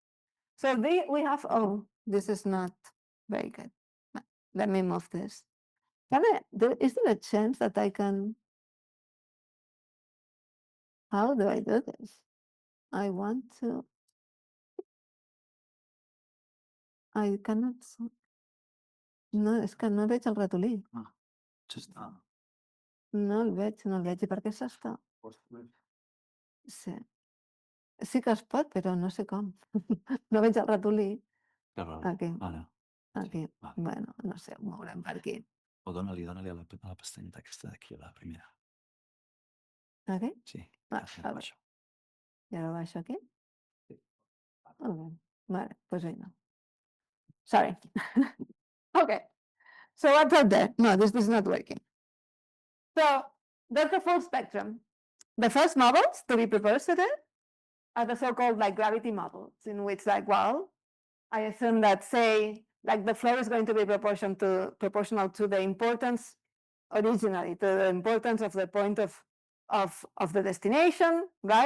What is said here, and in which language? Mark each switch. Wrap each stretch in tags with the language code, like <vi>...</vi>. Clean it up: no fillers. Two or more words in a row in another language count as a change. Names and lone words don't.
<en>So we have, oh, this is not very good. Let me move this. Is there a chance that I can, how do I do this? I want to, I cannot,</en> <ca>no, és que no veig el ratolí. No el veig, I per què s'està? Sí. Sí que es pot, però no sé com. No veig el ratolí. Aquí. Aquí. Bueno, no sé, ho mourem per aquí. O dona-li a la pestanyeta aquesta d'aquí, la primera. Aquí? Sí. A veure. Ja lo baixo aquí? Sí. Molt bé. Vale,</ca> <es>pues no.</es> <en>Sorry. Okay. So what's out there? No, this is not working. So there's the full spectrum. The first models to be proposed today are the so-called like gravity models, in which like, well, I assume that say like the flow is going to be proportional to the importance originally, to the importance of the point of the destination, right?</en>